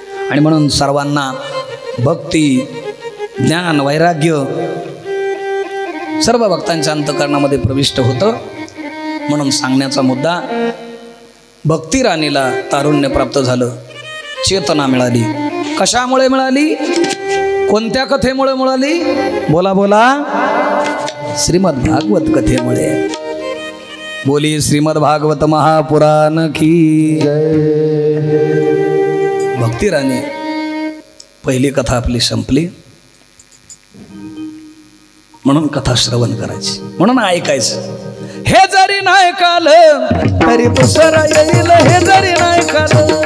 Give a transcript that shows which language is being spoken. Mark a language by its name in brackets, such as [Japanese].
[Marathi] आणि म्हणून सर्वांना भक्ती ज्ञान वैराग्य सर्व भक्तांच्या अंतःकरणामध्ये प्रविष्ट होतं. म्हणून सांगण्याचा मुद्दा, भक्ती राणीला तारुण्य प्राप्त झालं, चेतना मिळाली. कशामुळे मिळाली? कोणत्या कथेमुळे मिळाली? बोला बोला. श्रीमद भागवत कथेमुळे. [Hindi] बोली श्रीमद भागवत महापुराण की जय. [Marathi] भक्ती राणी पहिली कथा आपली संपली. म्हणून कथा श्रवण करायची, म्हणून ऐकायचं. हे जरी नाही कालं तरी दुसरं येईल, हे जरी नाही कालं,